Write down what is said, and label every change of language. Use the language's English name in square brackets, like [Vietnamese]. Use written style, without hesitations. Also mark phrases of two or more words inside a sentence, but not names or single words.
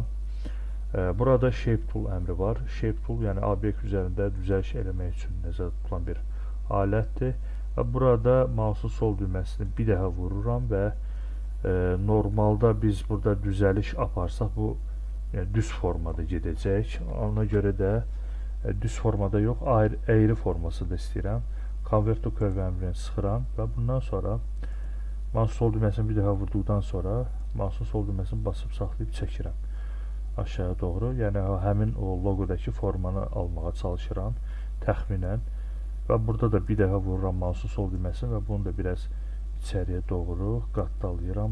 [Azerbaijani] Burada Shape Tool əmri var. Shape Tool, yəni obyekt üzərində düzəliş eləmək üçün nəzərdə tutulan bir alətdir. Və burada mouse'un sol düyməsini bir dəfə vururam və normalda biz burada düzəliş aparsaq bu yəni, düz formada gedəcək. Ona görə də düz formada yox, əyri formasında istəyirəm. Convert to Curve əmrini sıxıram və bundan sonra mouse'un sol düyməsini bir dəfə vurduqdan sonra mouse'un sol düyməsini basıb saxlayıb çəkirəm aşağı doğru. Yəni həmin o loqodakı formanı almağa çalışıram təxminən. Və burada da bir dəfə vururam mouse'un sol düyməsini və bunu da biraz içəriyə doğru qatdalayıram.